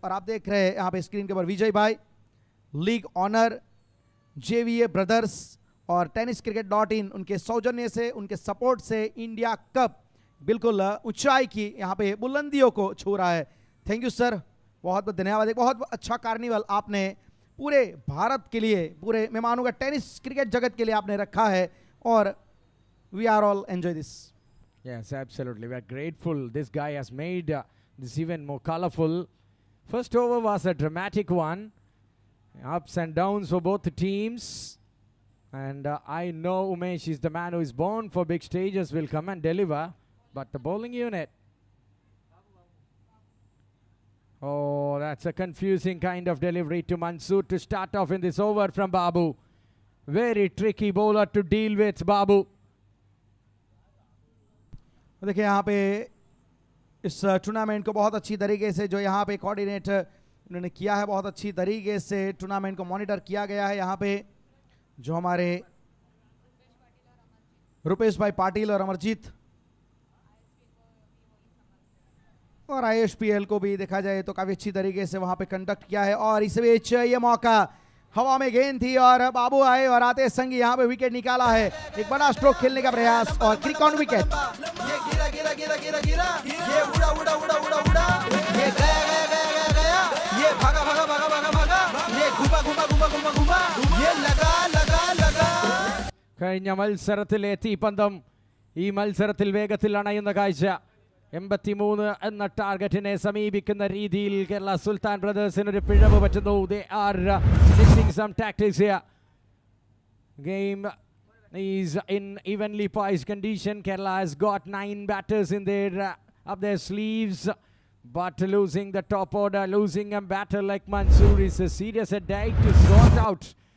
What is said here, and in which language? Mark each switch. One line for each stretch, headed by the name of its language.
Hindi: और आप देख रहे हैं यहाँ पे स्क्रीन के ऊपर विजय भाई, लीग ऑनर, JVA ब्रदर्स और TennisCricket.in उनके सौजन्य से, उनके सपोर्ट से इंडिया कप बिल्कुल ऊंचाई की यहाँ पे बुलंदियों को छू रहा है. थैंक यू सर, बहुत बहुत धन्यवाद. एक बहुत अच्छा कार्निवल आपने पूरे भारत के लिए, पूरे मैं मानूंगा टेनिस क्रिकेट जगत के लिए आपने रखा है और
English: we are all enjoy this. Yes, absolutely. We are grateful. This guy has made this even more colorful. First over was a dramatic one. Ups and downs for both the teams. And I know Umesh is the man who is born for big stages, will come and deliver. But the bowling unit. Oh, that's a confusing kind of delivery to Mansoor to start off in this over from Babu. Very tricky bowler to deal with, Babu.
Hindi: देखिए यहाँ पे इस tournament को बहुत अच्छी तरीके से जो यहाँ पे कोऑर्डिनेट उन्होंने किया है, बहुत अच्छी तरीके से टूर्नामेंट को मॉनिटर किया गया है। यहाँ पे जो हमारे रुपेश भाई पाटिल और अमरजीत और ISPL को भी देखा जाए तो काफी अच्छी तरीके से वहां पे कंडक्ट किया है। और इस बीच ये मौका हवा में गेंद थी और बाबू आए और आते संग यहाँ पे विकेट निकाला है। एक बड़ा स्ट्रोक खेलने का प्रयास और क्लिक ऑन विकेट। ये गिरा गिरा गिरा गिरा गिरा, ये उड़ा उड़ा उड़ा उड़ा उड़ा, ये गया गया गया गया गया, ये भागा भागा भागा भागा भागा, ये घुमा घुमा घुमा घुमा घुमा, ये लगा लगा लगा.
Malayalam: കഴിഞ്ഞ മത്സരത്തിലെ തീപന്തം ഈ മത്സരത്തിൽ വേഗത്തിൽ അണയുന്ന കാഴ്ച. 83 എന്ന ടാർഗറ്റിനെ സമീപിക്കുന്ന രീതിയിൽ കേരള സുൽത്താൻ ബ്രദേഴ്സിന് ഒരു പിഴവ് പറ്റുന്നു.
English: They are missing some tactics here. Game is in evenly poised condition. Kerala has got 9 batters in their up their sleeves, but losing the top order, losing a batter like Mansoor is a serious headache to sort out.